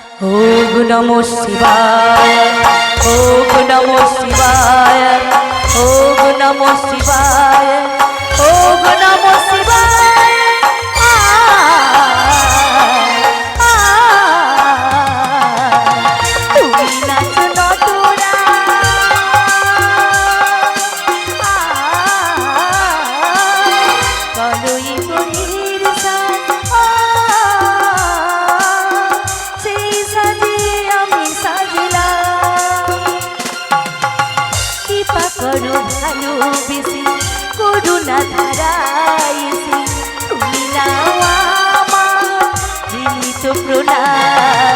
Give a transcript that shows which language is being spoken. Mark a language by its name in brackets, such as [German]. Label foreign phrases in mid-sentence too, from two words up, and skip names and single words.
[Sanskrit] ওম নমঃ শিবায়, ওম নমঃ শিবায়, ওম নমঃ শিবায়, ওম নমঃ শিবায়। [Bangla] তুমি নাচো নটরা, কলই গরির সাজ, সেই সাজে আমি সাজলাম। কৃপা করো ভালোবেসে, করুণা ধারায় এসে, তুমি নাও আমার বিনীত প্রণাম।